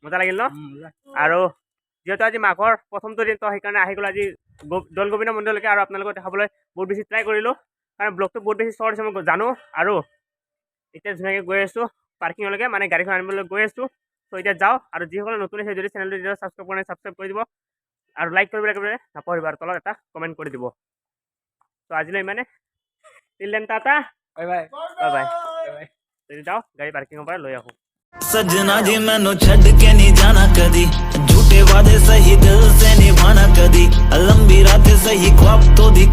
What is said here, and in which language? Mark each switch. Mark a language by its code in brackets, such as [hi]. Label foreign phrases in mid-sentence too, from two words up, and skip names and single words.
[as] মজা লাগিল ন আৰু যেহেতু আজি মাঘৰ প্ৰথমটো দিন তো সেইকাৰণে আহি গ'ল আজি দৌল গোবিন্দ মন্দিৰলৈকে আৰু আপোনালোকক দেখাবলৈ বহুত বেছি ট্ৰাই কৰিলোঁ কাৰণ ব্লগটো বহুত বেছি শ্বৰ্ট হৈছে মই জানো আৰু এতিয়া ধুনীয়াকৈ গৈ আছোঁ পাৰ্কিঙলৈকে মানে গাড়ীখন আনিবলৈ গৈ আছোঁ ত' এতিয়া যাওঁ আৰু যিসকলে নতুন আছে যদি চেনেলটো এতিয়া ছাবস্ক্ৰাইব কৰা নাই ছাবস্ক্ৰাইব কৰি দিব আৰু লাইক কৰিবলৈ একেবাৰে নাপাহৰিব আৰু তলত এটা কমেণ্ট কৰি দিব ত' আজিলৈ ইমানে [en] till then [as] টাটা [en] bye bye bye bye [as] যদি যাওঁ গাড়ী পাৰ্কিঙৰ পৰা লৈ আহোঁ [hi] सजना जी मैनू छड़ के नहीं जाना कदी झूठे वादे सही दिल से निभाना कदी लंबी रात सही ख्वाब तो दी